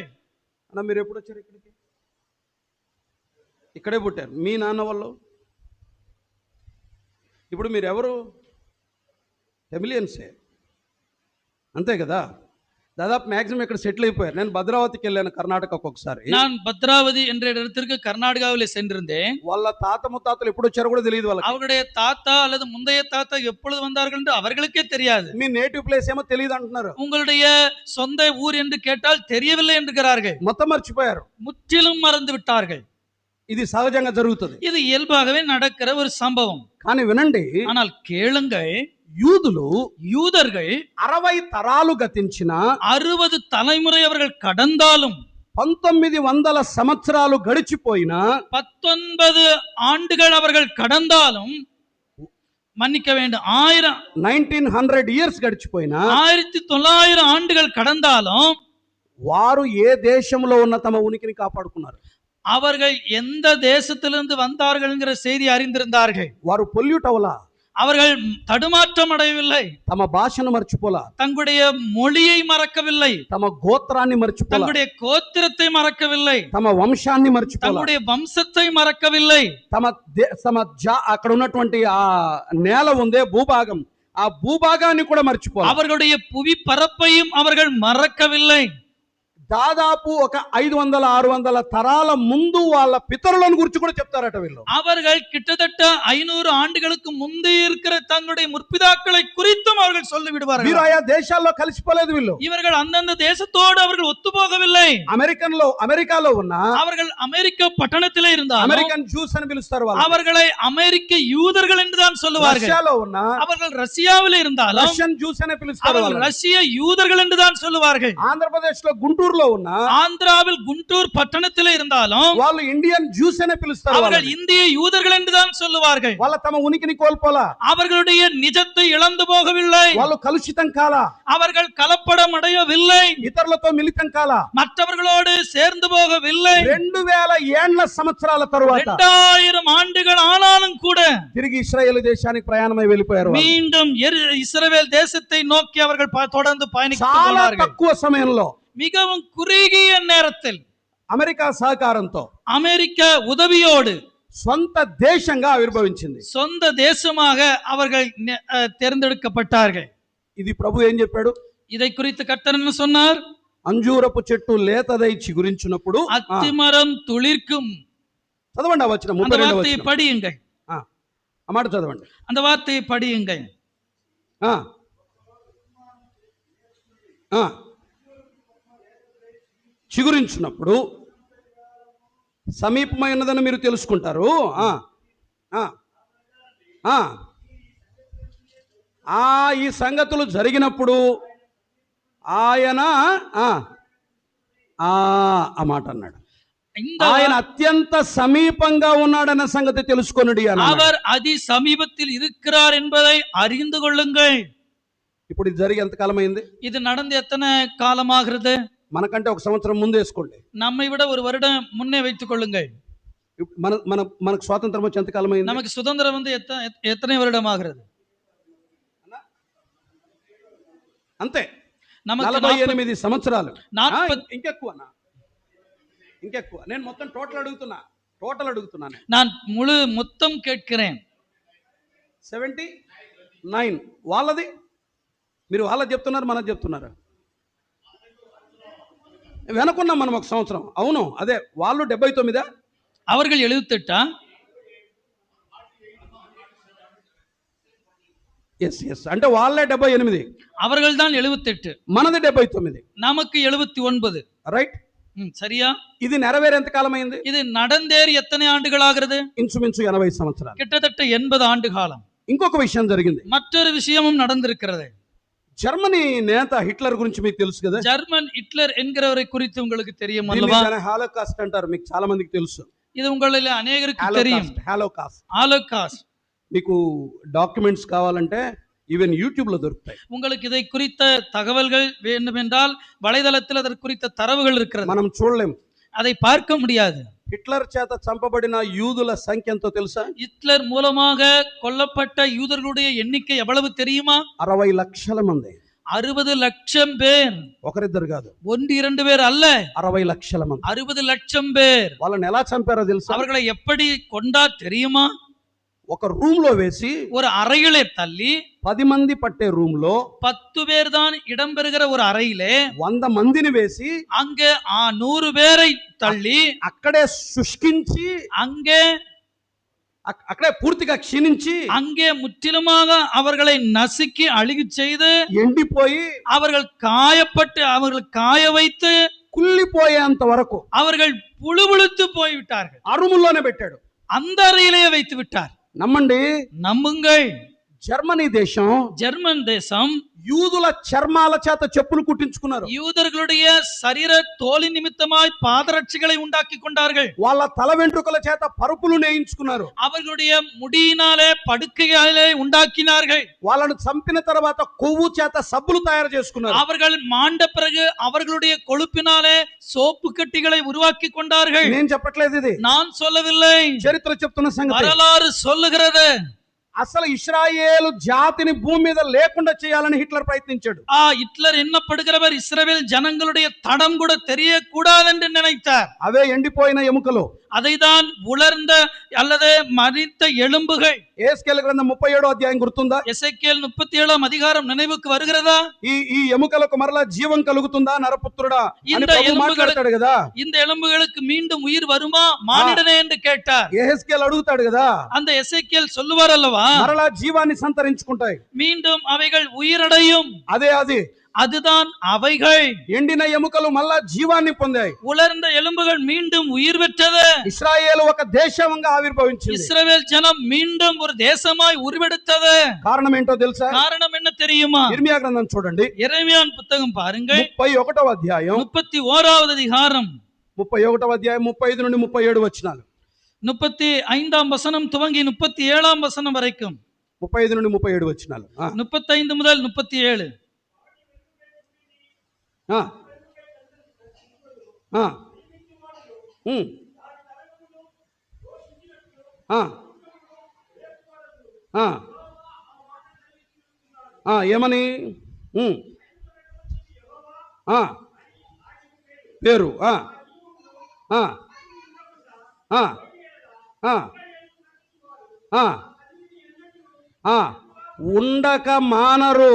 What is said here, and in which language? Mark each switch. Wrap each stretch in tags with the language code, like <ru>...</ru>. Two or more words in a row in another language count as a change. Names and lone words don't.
<te>అన్న, మీరు ఎప్పుడు వచ్చారు ఇక్కడికి? ఇక్కడే పుట్టారు మీ నాన్న వాళ్ళు. ఇప్పుడు మీరు ఎవరు? టెమిలియన్సే, అంతే కదా. దాదాపు మ్యాక్సిమం ఇక్కడ సెటిల్ అయిపోయారు. నేను భద్రావతికి వెళ్ళాను, కర్ణాటకకు ఒకసారి.</te> <ta>நான் பத்ராவதி என்ற இடத்திற்கு கர்நாடகாவில் சென்றிருந்தேன்.</ta> <te>వాళ్ళ తాత ముత్తాతలు ఎప్పుడు వచ్చారో కూడా తెలియదు వాళ్ళకి.</te> <ta>அவருடைய தாத்தா அல்லது முந்தைய தாத்தா எப்பொழுது வந்தார்கள் என்று அவர்களுக்கே தெரியாது.</ta> <te>మీ</te> <en>native place</en> <te>ఏమో తెలియదు అంటున్నారు.</te> <ta>உங்களுடைய சொந்த ஊர் என்று கேட்டால் தெரியவில்லை என்கிறார்கள்.</ta> <te>మొత్తం మర్చిపోయారు.</te> <ta>முற்றிலும் மறந்து விட்டார்கள்.</ta> <te>ఇది సహజంగా జరుగుతుంది.</te> <ta>இது இயல்பாகவே நடக்கிற ஒரு சம்பவம்.</ta> <te>కానీ వినండి,</te> <ta>ஆனால் கேளுங்கள்,</ta> <te>యూదர்கள் 60 తరాలు గతించిన,</te> <ta>60 தலைமுறை அவர்கள் கடந்தாலும்,</ta> <te>1900 సంవత్సరాలు గడిచిపోయినా,</te> <ta>19 ஆண்டுகள் அவர்கள் கடந்தாலும், மன்னிக்க வேண்டும்,</ta> <te>1900 ఇయర్స్ గడిచిపోయినా,</te> <ta>1900 ఆண்டுகள் கடந்தாலும்</ta> <te>వారు ఏ దేశంలో ఉన్న తమ ఉనికిని కాపాడుకున్నారు.</te> <ta>அவர்கள் எந்த தேசத்திலிருந்து வந்தார்கள் என்கிற செய்தி அறிந்திருந்தார்கள்.</ta> <te>వారు పొల్యూట్ అవలా,</te> <ta>அவர்கள் தடுமாற்றம் அடையவில்லை,</ta> <te>తమ భాషను మర్చిపోలా,</te> <ta>தங்களுடைய மொழியை மறக்கவில்லை,</ta> <te>తమ గోత్రాన్ని మర్చిపోలా,</te> <ta>தங்களுடைய கோத்திரத்தை மறக்கவில்லை,</ta> <te>తమ వంశాన్ని మర్చిపోలా,</te> <ta>தங்களுடைய வம்சத்தை மறக்கவில்லை,</ta> <te>అక్కడ ఉన్నటువంటి ఆ నేల ఉందే భూభాగం, ఆ భూభాగాన్ని కూడా మర్చిపోలా.</te> <ta>அவர்களுடைய புவி பரப்பையும் அவர்கள் மறக்கவில்லை.</ta> <te>దాదాపు ఒక 500-600 తరాల ముందు వాళ్ళ పితరులను గురించి కూడా చెప్తారట వీళ్ళు.</te> <ta>அவர்கள் கிட்டத்தட்ட 500 ஆண்டுகளுக்கு முந்தைய இருக்கிற தங்களுடைய முற்பிதாக்களை குறித்தும் அவர்கள் சொல்லி விடுவார்கள்.</ta> <te>వీరు ఆయా దేశాల్లో కలిసిపోలేదు వీళ్ళు.</te> <ta>இவர்கள் அந்தந்த தேசத்தோடு அவர்கள் ஒத்து போகவில்லை.</ta> <te>అమెరికాలో ఉన్న</te> <ta>அவர்கள் அமெரிக்க பட்டணத்திலே இருந்தாலும்</ta> <en>American Jews</en> <te>అని పిలుస్తారు వాళ్ళు.</te> <ta>அவர்களை அமெரிக்க யூதர்கள் என்றுதான் சொல்லுவார்கள்.</ta> <te>రష్యాలో ఉన్న</te> <ta>அவர்கள் ரஷ்யாவில் இருந்தாலும்</ta> <en>Russian Jews</en> <te>అనే పిలుస్తారు</te> <ta>அவர்கள்</ta> <te>వాళ్ళు.</te> <ta>ரஷ்ய யூதர்கள் என்றுதான் சொல்லுவார்கள்.</ta> <te>ఆంధ్రప్రదేశ్ లో గుంటూరులో ఉన్న</te> <ta>ஆந்திராவில் குண்டூர் பட்டணத்திலே இருந்தாலும்</ta> <te>వాళ్ళు</te> <en>Indian Jews</en> <te>అనే పిలుస్తారు</te> <ta>அவர்கள்</ta> <te>వాళ్ళు.</te> <ta>இந்திய யூதர்கள் என்றுதான் சொல்லுவார்கள்.</ta> <te>వాళ్ళ తమ ఉనికిని కోల్పోలా,</te> <ta>அவர்களுடைய நிஜத்தை இழந்து போகவில்லை,</ta> <te>వాళ్ళు కలుషితం కాలా,</te> <ta>அவர்கள் கலப்படம் அடையவில்லை,</ta> <te>ఇతరులతో మిళితం కాలా.</te> <ta>மற்றவர்களோடு சேர்ந்து போகவில்லை.</ta> <te>2000 ఏండ్ల సంవత్సరాల తరువాత</te> <ta>2000 ஆண்டுகள் ஆனாலும் கூட</ta> <te>తిరిగి ఇశ్రాయేలు దేశానికి ప్రయాణమై వెళ్ళిపోయారు వాళ్ళు.</te> <ta>மீண்டும் இஸ்ரவேல் தேசத்தை நோக்கி அவர்கள் தொடர்ந்து பயணித்து</ta> <te>చాలా</te> <ta>போனார்கள்.</ta> <te>తక్కువ సమయంలో</te> <ta>மிகவும் குறுகிய நேரத்தில்</ta> <te>అమెరికా సహకారంతో</te> <ta>அமெரிக்க உதவியோடு</ta> <te>సొంత దేశంగా ఆవిర్భవించింది.</te> <ta>சொந்த தேசமாக அவர்கள் தேர்ந்தெடுக்கப்பட்டார்கள்.</ta> <te>ఇది ప్రభు ఏం చెప్పాడు?</te> <ta>இதை குறித்து கர்த்தர் என்ன சொன்னார்?</ta> <te>అంజూరపు చెట్టు లేతదై చిగురించినప్పుడు</te> <ta>அத்திமரம் துளிர்க்கும்.</ta> <te>చదవండి ఆ వచనం,</te> <ta>அந்த</ta> <te>32వ</te> <ta>வார்த்தையை</ta> <te>వచనం.</te> <ta>படியுங்கள்,</ta> <te>ఆ మాట చదవండి.</te> <ta>அந்த வார்த்தையை படியுங்கள்.</ta> <te>ఆ ఆ చిగురించినప్పుడు సమీపమైనదని మీరు తెలుసుకుంటారు. ఈ సంగతులు జరిగినప్పుడు ఆయన ఆ మాట అన్నాడు, ఆయన అత్యంత సమీపంగా ఉన్నాడన్న సంగతి తెలుసుకొనుడి అన్నాడు.</te> <ta>அவர் அதி சமீபத்தில் இருக்கிறார் என்பதை அறிந்து கொள்ளுங்கள்.</ta> <te>ఇప్పుడు ఇది జరిగి ఎంత కాలం అయింది?</te> <ta>இது நடந்து எத்தனை காலமாகிறது?</ta> <te>మనకంటే ఒక సంవత్సరం ముందు వేసుకోండి.</te> <ta>நம்மை விட ஒரு வருடம் முன்னே வைத்துக் கொள்ளுங்கள்.</ta> <te>మనకు స్వాతంత్రం వచ్చి ఎంత కాలం అయింది?</te> <ta>நமக்கு சுதந்திரம் வந்து எத்தனை வருடம் ஆகிறது?</ta> <te>అంతే,</te> <ta>நமக்கு</ta> <te>48 సంవత్సరాలు.</te> <ta>40</ta> <te>ఇంకెక్కువ. నేను మొత్తం టోటల్ అడుగుతున్నాను.</te> <ta>நான் మొత్తం கேட்கிறேன்.</ta> <te>79. వాళ్ళది, మీరు వాళ్ళది చెప్తున్నారు, మనది చెప్తున్నారు. వెనకున్నాం మనం ఒక సంవత్సరం. అవును, అదే వాళ్ళు 79,</te> <ta>அவர்கள் 78.</ta> <te>ఎస్ అంటే వాళ్ళే 78,</te> <ta>அவர்கள் தான் 78,</ta> <te>మనది 79,</te> <ta>நமக்கு 79.</ta> <te>రైట్,</te> <ta>சரியா?</ta> <te>ఇది నెరవేరే ఎంత కాలం అయింది?</te> <ta>இது நடந்தேறி எத்தனை ஆண்டுகள் ஆகிறது?</ta> <te>ఇంచుమించు 80 సంవత్సరాలు,</te> <ta>கிட்டத்தட்ட 80 ஆண்டு காலம்.</ta> <te>ఇంకొక విషయం జరిగింది,</te> <ta>மற்றொரு விஷயமும் நடந்திருக்கிறது.</ta> <te>జర్మనీ నేత హిట్లర్ గురించి మీకు తెలుసు కదా?</te> <ta>ஜெர்மன் ஹிட்லர் என்கிறவரை குறித்து உங்களுக்கு தெரியும் அல்லவா?</ta> <te>హాలోకాస్ట్ అంటారు, మీకు చాలా మందికి తెలుసు.</te> <ta>இது உங்களில் அநேகருக்கு தெரியும்.</ta> <te>హాలోకాస్ట్. మీకు డాక్యుమెంట్స్ కావాలంటే ఈవెన్ యూట్యూబ్ లో దొరుకుతాయి.</te> <ta>உங்களுக்கு இதை குறித்த தகவல்கள் வேண்டுமென்றால் வலைதளத்தில் அதற்கு குறித்த தரவுகள் இருக்கிறது.</ta> <te>మనం చూడలేం,</te> <ta>அதை பார்க்க முடியாது.</ta> <te>హిట్లర్ చేత చంపబడిన యూదుల సంఖ్య ఎంతో తెలుసా?</te> <ta>ஹிட்லர் மூலமாக கொல்லப்பட்ட யூதர்களுடைய எண்ணிக்கை எவ்வளவு தெரியுமா?</ta> <te>60 లక్షల మంది.</te> <ta>60 லட்சம் பேர்.</ta> <te>ఒకరిద్దరు కాదు,</te> <ta>1-2 பேர் அல்ல,</ta> <te>60 లక్షల మంది.</te> <ta>60 லட்சம் பேர்.</ta> <te>వాళ్ళని ఎలా చంపారో తెలుసా?</te> <ta>அவர்களை எப்படி கொண்டார் தெரியுமா?</ta> <te>ఒక రూమ్ లో వేసి,</te> <ta>ஒரு అறையிலே తల్లి,</ta> <te>10 మంది పట్టే రూమ్ లో</te> <ta>10 பேர் தான் இடம்பெறுகிற ஒரு அறையிலே</ta> <te>100 మందిని వేసి,</te> <ta>அங்கே 100 பேரை தள்ளி</ta> <te>అక్కడే శుష్కించి, అక్కడే పూర్తిగా క్షీణించి,</te> <ta>அங்கே முற்றிலுமாக அவர்களை நசுக்கி அழுகி செய்து,</ta> <te>ఎండిపోయి,</te> <ta>அவர்கள் காயப்பட்டு, அவர்கள் காய வைத்து,</ta> <te>కుళ్ళిపోయేంత వరకు</te> <ta>அவர்கள் புழுபுழுத்து போய்விட்டார்கள்.</ta> <te>ఆ రూములోనే పెట్టాడు,</te> <ta>அந்த அறையிலேயே வைத்து விட்டார்.</ta> <te>నమ్మండి,</te> <ta>நம்புங்கள்,</ta> <te>జర్మనీ దేశం,</te> <ta>ஜெர்மன் தேசம்</ta> <te>యూదుల చర్మాల చేత చెప్పులు కుట్టించుకున్నారు.</te> <ta>யூதர்களுடைய சரீர தோலின் நிமித்தமாய் பாதரட்சிகளை உண்டாக்கி கொண்டார்கள்.</ta> <te>వాళ్ళ తల వెంట్రుకల చేత పరుపులు నేయించుకున్నారు.</te> <ta>அவர்களுடைய முடியினாலே படுக்கைகளை உண்டாக்கினார்கள்.</ta> <te>వాళ్ళను చంపిన తర్వాత కొవ్వు చేత సబ్బులు తయారు చేసుకున్నారు.</te> <ta>அவர்கள் மாண்ட பிறகு அவர்களுடைய கொழுப்பினாலே சோப்பு கட்டிகளை உருவாக்கி கொண்டார்கள்.</ta> <te>నేను చెప్పట్లేదు, ఇది</te> <ta>நான் சொல்லவில்லை,</ta> <te>చరిత్ర చెప్తున్న సంగతి.</te> <ta>வரலாறு சொல்லுகிறது.</ta> <te>అసలు ఇశ్రాయేలు జాతిని భూమి మీద లేకుండా చేయాలని హిట్లర్ ప్రయత్నించాడు.</te> <ta>ஹிட்லர் என்னப்படுகிறவர் இஸ்ரவேல் ஜனங்களுடைய தடம் கூட தெரியக்கூடாது என்று நினைத்தார்.</ta> <te>అవే ఎండిపోయిన ఎముకలు,</te> <ta>அதைதான் உலர்ந்த அல்லது மரித்த எலும்புகள்.</ta> <te>ఏస్కేలు గ్రంథం 37వ అధ్యాయం గుర్తుందా?</te> <ta>எசேக்கியேல் 37ஆம் அதிகாரம் நினைவுக்கு வருகிறதா?</ta> <te>ఈ ఎముకలకు మరలా జీవం కలుగుతుందా నరపుత్రుడా అని ప్రభువు మాట్లాడతాడు కదా.</te> <ta>இந்த எலும்புகளுக்கு மீண்டும் உயிர் வருமா மானிடனே என்று கேட்டார்.</ta> <te>ఏస్కేలు అడుగుతాడు కదా.</te> <ta>அந்த எசேக்கியேல் சொல்லுவார் அல்லவா,</ta> <te>మరలా జీవాన్ని సంతరించుకుంటాయి,</te> <ta>மீண்டும் అவைகள் உயிரடையும்.</ta> <te>అది</te> <ta>அதுதான் அவைகள்.</ta> <te>ఎండిన ఎముకలు మళ్ళా జీవాన్ని పొందాయి,</te> <ta>உலர்ந்த எலும்புகள் மீண்டும் உயிர் பெற்றது.</ta> <te>ఇశ్రాయేలు ఒక దేశంగా ఆవిర్భవించింది.</te> <ta>இஸ்ரவேல் ஜனம் மீண்டும் ஒரு தேசமாய் உருவெடுத்தது.</ta> <te>కారణం ఏంటో తెలుసా?</te> <ta>காரணம் என்ன தெரியுமா?</ta> <te>ఇర్మియా గ్రంథం చూడండి,</te> <ta>எரேமியாவின் புத்தகம் பாருங்கள்,</ta> <te>31వ అధ్యాయం</te> <ta>31வது அதிகாரம்</ta> <te>31వ అధ్యాయం 35 నుండి 37 వచనాలు.</te> <ta>35ஆம் வசனம் துவங்கி 37ஆம் வசனம் வரைக்கும்,</ta> <te>35 నుండి 37 వచనాలు.</te> <ta>35 முதல் 37.</ta> <te>ఆ ఆ ఏమని పేరు ఉండక మానరు.</te>